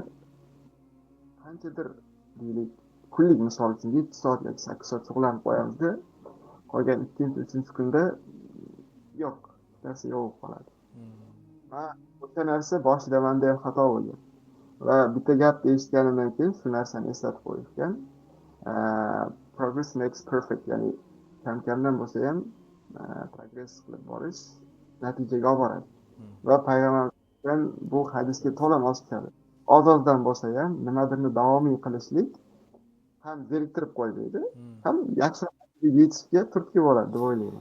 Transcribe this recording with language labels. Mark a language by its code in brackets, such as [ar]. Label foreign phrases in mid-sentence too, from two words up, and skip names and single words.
[uz] Qanchadir deylik, kunlik misol uchun 7 soat yoki 8 soat shug'ullanib qo'yamizda, qolgan 2-3 kunda yo'q, narsa yo'q qoladi. Va o'sha narsa boshida menda ham xato bo'lgan. Va bitta gap eshitganimdan keyin shu narsani eslatib qo'yishgan. [en] Progress makes perfect, [uz] ya'ni kamdan bo'lsa ham progress qilib borish natijaga olib boradi. Va payg'ambardan bu hadisga to'la mos tushadi. Oz-ozdan bo'lsa ham nimadirni davomiy qilishlik ham zeriktirib qo'ymaydi, ham yaxshi yetishga turtki bo'ladi deb o'ylayman.